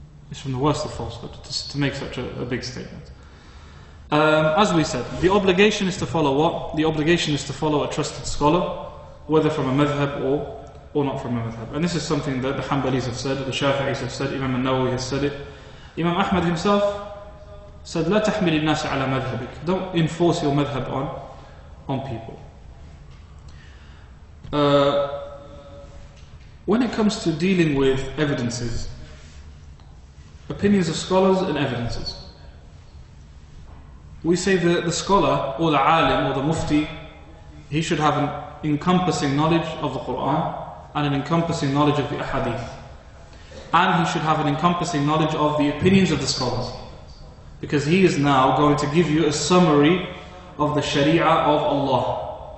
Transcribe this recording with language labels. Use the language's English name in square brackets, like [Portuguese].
[English] It's from the worst of falsehood to make such a big statement. As we said, the obligation is to follow what? The obligation is to follow a trusted scholar, whether from a madhab or not from a madhab. And this is something that the Hanbalis have said, the Shafi'is have said, Imam al-Nawawi has said it. Imam Ahmad himself said, [Arabic] لا تحمل الناس على مذهبك. [English] Don't enforce your madhab on people. When it comes to dealing with evidences, opinions of scholars and evidences, we say that the scholar or the alim or the mufti, he should have an encompassing knowledge of the Quran and an encompassing knowledge of the ahadith, and he should have an encompassing knowledge of the opinions of the scholars, because he is now going to give you a summary of the sharia of Allah.